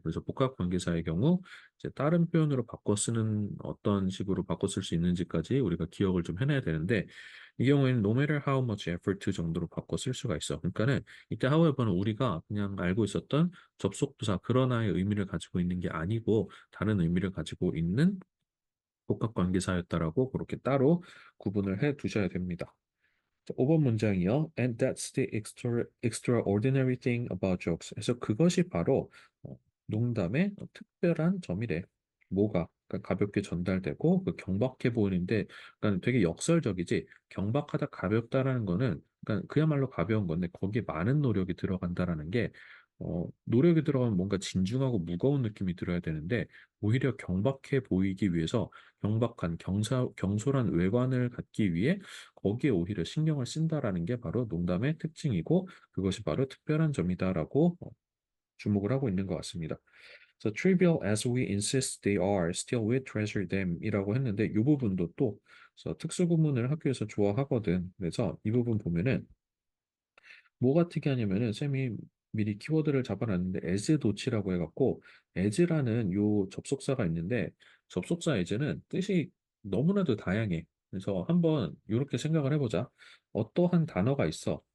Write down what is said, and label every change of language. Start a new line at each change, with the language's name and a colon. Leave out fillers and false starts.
Korean: 그래서 복합관계사의 경우 이제 다른 표현으로 바꿔 쓰는 어떤 식으로 바꿔 쓸 수 있는지까지 우리가 기억을 좀 해놔야 되는데 이 경우에는
English: no matter how much effort
Korean: 정도로 바꿔 쓸 수가 있어. 그러니까는 이때 however는 우리가 그냥 알고 있었던 접속부사 그러나의 의미를 가지고 있는 게 아니고 다른 의미를 가지고 있는 복합관계사였다라고 그렇게 따로 구분을 해 두셔야 됩니다. 5번 문장이요.
English: And that's the extraordinary thing about jokes.
Korean: 그래서 그것이 바로 어, 농담의 특별한 점이래. 뭐가? 그러니까 가볍게 전달되고 그 경박해 보이는데, 그러니까 되게 역설적이지. 경박하다 가볍다라는 거는 그러니까 그야말로 가벼운 건데 거기에 많은 노력이 들어간다라는 게 노력이 들어가면 뭔가 진중하고 무거운 느낌이 들어야 되는데 오히려 경박해 보이기 위해서 경박한 경솔한 외관을 갖기 위해 거기에 오히려 신경을 쓴다라는 게 바로 농담의 특징이고 그것이 바로 특별한 점이다라고 주목을 하고 있는 것 같습니다.
English: So trivial as we insist they are, still we treasure them
Korean: 이라고 했는데 이 부분도 또 그래서 특수구문을 학교에서 좋아하거든. 그래서 이 부분 보면은 뭐가 특이하냐면은 쌤이 미리 키워드를 잡아놨는데 as 도치라고 해갖고 as라는 요 접속사가 있는데 접속사 as는 뜻이 너무나도 다양해. 그래서 한번 이렇게 생각을 해보자. 어떠한 단어가 있어.